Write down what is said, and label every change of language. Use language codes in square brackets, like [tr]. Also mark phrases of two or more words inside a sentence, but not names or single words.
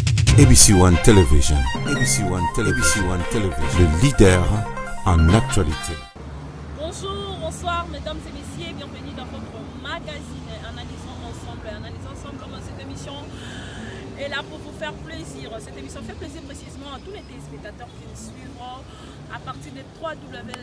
[fr] ABC One Television. ABC One Television. ABC One Television. Le leader en actualité. Bonjour, bonsoir mesdames et messieurs, bienvenue dans votre magazine Analysons ensemble cette émission est là pour vous faire plaisir. Cette émission fait plaisir précisément à tous les téléspectateurs qui nous suivront à partir de 3W.